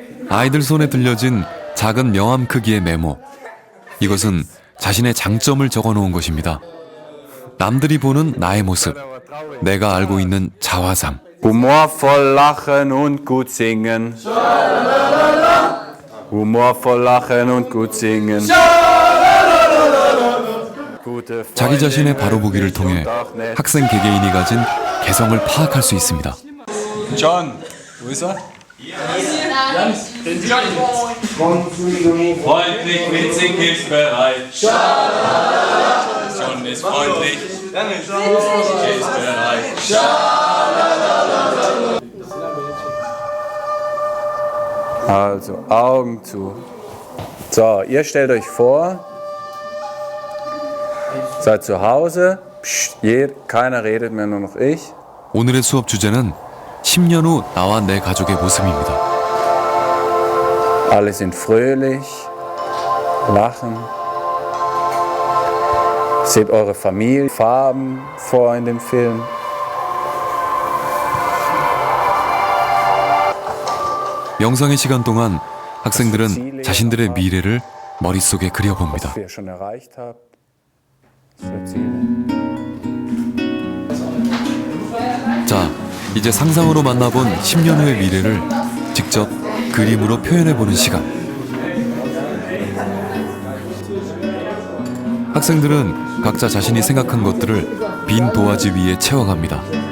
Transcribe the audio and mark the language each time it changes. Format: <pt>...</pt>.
<ko>아이들 손에 들려진 작은 명함 크기의 메모. 이것은 자신의 장점을 적어놓은 것입니다. 남들이 보는 나의 모습, 내가 알고 있는 자화상.</ko> <de>Humorvoll lachen und gut singen. humorvoll lachen und gut singen.</de> <ko>자기 자신의 바로보기를 통해 학생 개개인이 가진 개성을 파악할 수 있습니다.</ko> <de>John, wo ist er? Freundlich, witzig, hilfsbereit. John ist freundlich, hilfsbereit. Also, Augen zu. So, ihr stellt euch vor, seid zu Hause, psst, keiner redet mehr, nur noch ich.</de> <ko>오늘의 수업 주제는 10년 후 나와 내 가족의 모습입니다.</ko> <de>Alle sind fröhlich, lachen. Seht eure Familie, Farben vor in dem Film.</de> <ko>명상의 시간 동안 학생들은 자신들의 미래를 머릿속에 그려봅니다.</ko> <de>Was ihr schon erreicht habt.</de> <ko>자, 이제 상상으로 만나본 10년 후의 미래를 직접 그림으로 표현해보는 시간. 학생들은 각자 자신이 생각한 것들을 빈 도화지 위에 채워갑니다.</ko>